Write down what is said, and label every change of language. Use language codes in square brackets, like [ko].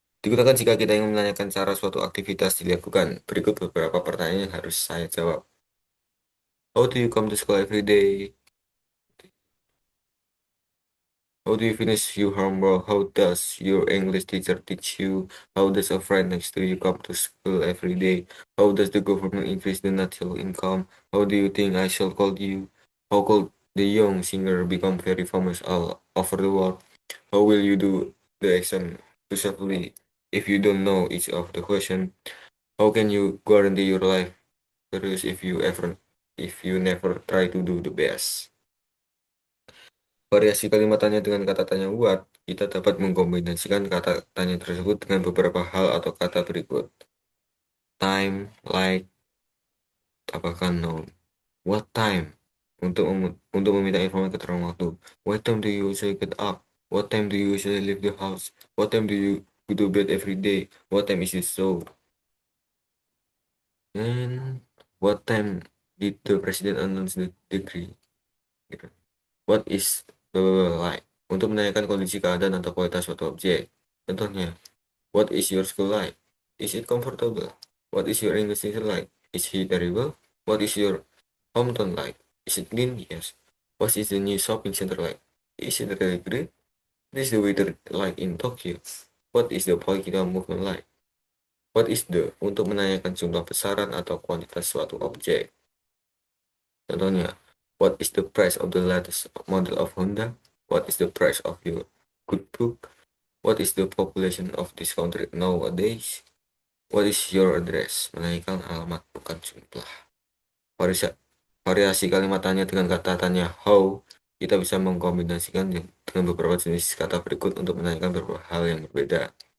[id] Digunakan jika kita ingin menanyakan cara suatu aktivitas dilakukan. Berikut beberapa pertanyaan yang harus saya jawab. [en] How do you come to school every day? How do you finish your homework? How does your English teacher teach you? How does a friend next to you come to school every day? How does the government increase the national income? How do you think I shall call you? How could the young singer become very famous all over the world? How will you do the exam successfully if you don't know each of the question? How can you guarantee your life serious if you never try to do the best? [id] Variasi kalimat tanya dengan kata tanya what, kita dapat mengkombinasikan kata tanya tersebut dengan beberapa hal atau kata berikut. [en] Time, like, [id] tambahkan [en] noun. What time? [id] Untuk meminta informasi keterangan waktu. [en] What time do you usually get up? What time do you usually leave the house? What time do you go to bed every day? What time is it so? And what time did the president announce the decree? Gitu. What is like? [id] Untuk menanyakan kondisi keadaan atau kualitas suatu objek. Contohnya, [en] what is your school like? Is it comfortable? What is your English teacher like? Is he terrible? What is your hometown like? Is it clean? Yes. What is the new shopping center like? Is it really great? What is the weather like in Tokyo? What is the political movement like? What is the [id] untuk menanyakan jumlah besaran atau kuantitas suatu objek. Contohnya, [en] what is the price of the latest model of Honda? What is the price of your good book? What is the population of this country nowadays? What is your address? [id] Menanyakan alamat, bukan jumlah. Variasi kalimat tanya dengan kata tanya how, kita bisa mengkombinasikan dengan beberapa jenis kata berikut untuk menanyakan beberapa hal yang berbeda.